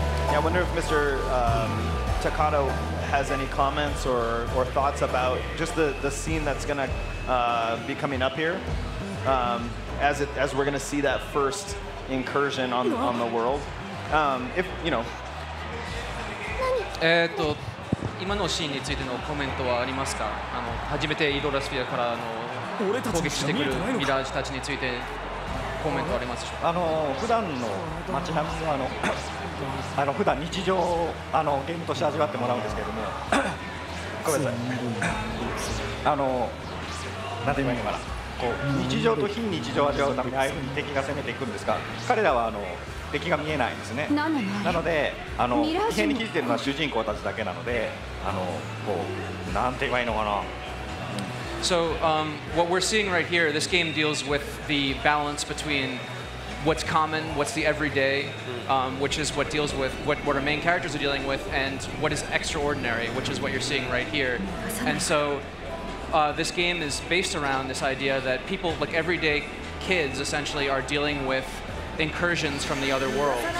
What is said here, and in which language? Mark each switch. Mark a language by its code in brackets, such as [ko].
[en] Yeah, I wonder if Mr. Takato has any comments or thoughts about just the scene that's going to be coming up here, as we're going to see that first incursion on the world. If you know. [ja] 今のシーンについてのコメントはありますか？初めてイドラスフィアから攻撃してくるミラージュたちについてコメントありますでしょうか？普段の街並みは普段日常ゲームとして味わってもらうんですけれども、ごめんなさい。なんて言えばいいのかな。こう日常と非日常を味わうためにああいうふうに敵が攻めていくんですが、彼らは敵が見えないんですね。なので異変に気づいているのは主人公たちだけなので、こうなんて言えばいいのかな。 [en] So what we're seeing right here, this game deals with the balance between what's common, what's the everyday, which is what deals with what our main characters are dealing with, and what is extraordinary, which is what you're seeing right here. And so this game is based around this idea that people, like everyday kids, essentially are dealing with incursions from the other world.